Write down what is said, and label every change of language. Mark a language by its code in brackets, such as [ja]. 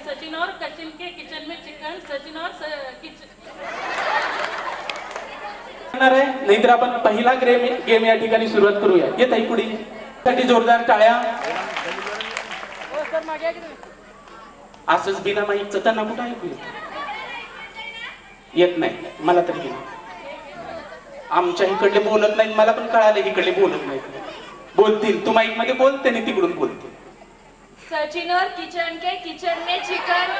[hi] सचिन और कचिन के किचन में चिकन. सचिन और [mr] नाहीतर आपण पहिला गेम या ठिकाणी सुरुवात करूया. येत आहे पुढे साठी जोरदार टाळ्या. असंच बिना माईकचं त्यांना कुठं ऐकू येत नाही. मला तरी गेलं. आमच्या इकडले बोलत नाहीत, मला पण कळाले इकडले बोलत नाहीत. बोलतील, तू माईक मध्ये बोल, त्याने तिकडून बोलतील. [hi] सचिन और किचन के किचन में चिकन.